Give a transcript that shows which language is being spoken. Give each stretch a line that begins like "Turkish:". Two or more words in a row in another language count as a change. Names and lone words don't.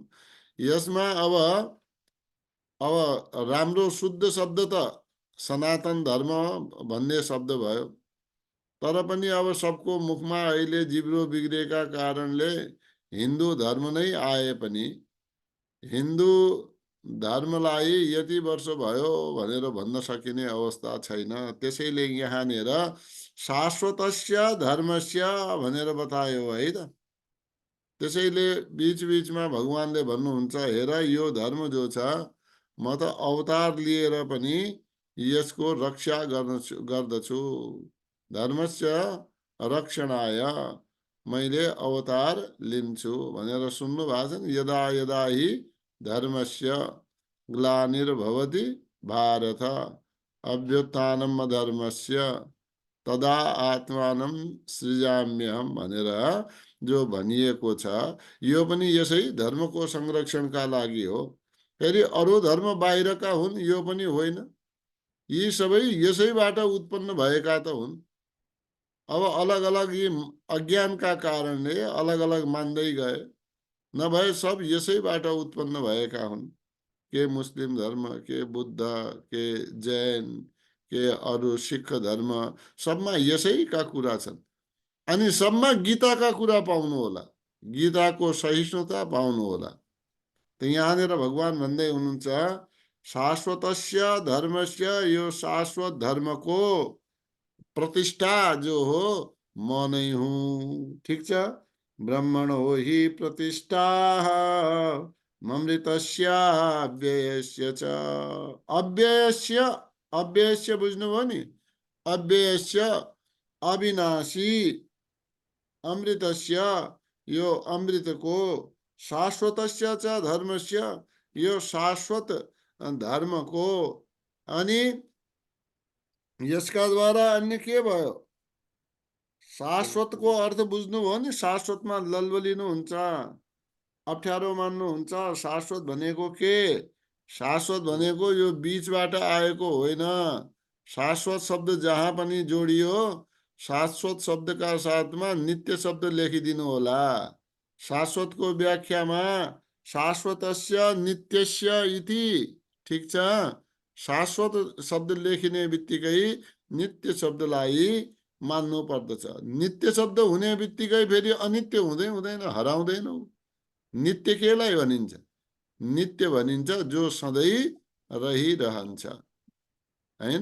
Nepali: यसमा अब राम्रो शुद्ध शब्द त सनातन धर्म भन्ने शब्द भयो, तर पनि अब सबको मुखमा अहिले जिब्रो बिग्रेका कारणले हिन्दू धर्म नै आए पनि हिन्दू धर्मलाई यति वर्ष भयो भनेर भन्न सकिने अवस्था छैन। त्यसैले यहाँनिर
Sanskrit: शाश्वतस्य धर्मस्य
Nepali: भनेर बतायो है त। त्यसैले बीचबीचमा भगवानले भन्नुहुन्छ, हेर यो धर्म जो छ म त अवतार लिएर पनि यसको रक्षा गर्दछु,
Sanskrit: धर्मस्य रक्षणाय
Nepali: मैले अवतार लिन्छु भनेर सुन्नु भएको छ नि।
Sanskrit: यदा यदा हि धर्मस्य ग्लानिर्भवति भारत अभ्युत्थानम् अधर्मस्य तदा आत्मानं सृजाम्यहम्
Nepali: भनेर जो भनिएको छ, यो पनि यसै धर्मको संरक्षणका लागि हो। फेरि अरू धर्म बाहिरका हुन् यो पनि होइन, यी सबै यसैबाट उत्पन्न भएका त हुन्। अब अलग अलग यी अज्ञानका कारणले अलग अलग मान्दै गए, नभए सब यसैबाट उत्पन्न भएका हुन्। के मुस्लिम धर्म, के बुद्ध, के जैन, के अरू सिख धर्म, सबमा यसैका कुरा छन्। अनि सबमा गीताका कुरा पाउनु होला, गीताको सहिष्णुता पाउनु होला। त यहाँनिर भगवान भन्दै हुनुहुन्छ,
Sanskrit: शाश्वतस्य धर्मस्य,
Nepali: यो शाश्वत धर्मको प्रतिष्ठा जो हो म नै हुँ। ठिक छ,
Sanskrit: ब्रह्मणो हि प्रतिष्ठा ममृतस्य अव्ययस्य च। अव्ययस्य, अव्ययस्य
Nepali: बुझ्नुभयो नि, अव्ययस्य अविनाशी, अमृतस्य यो अमृतको,
Sanskrit: शाश्वतस्य च धर्मस्य
Nepali: यो शाश्वत धर्मको। अनि यसका द्वारा अन्य के भयो? शाश्वतको अर्थ बुझ्नुभयो नि, शाश्वतमा ललबलिनुहुन्छ, अप्ठ्यारो मान्नुहुन्छ। शाश्वत भनेको के? शाश्वत भनेको यो बीचबाट आएको होइन। शाश्वत शब्द जहाँ पनि जोडियो, शाश्वत शब्दका साथमा नित्य शब्द लेखिदिनु होला। शाश्वतको व्याख्यामा
Sanskrit: शाश्वतस्य नित्यस्य इति।
Nepali: ठिक छ, शाश्वत शब्द लेखिने बित्तिकै नित्य शब्दलाई मान्नु पर्दछ। नित्य शब्द हुने बित्तिकै फेरि अनित्य हुँदै हुँदैन, हराउँदैन। नित्य केलाई भनिन्छ? नित्य भनिन्छ जो सधैँ रहिरहन्छ हैन।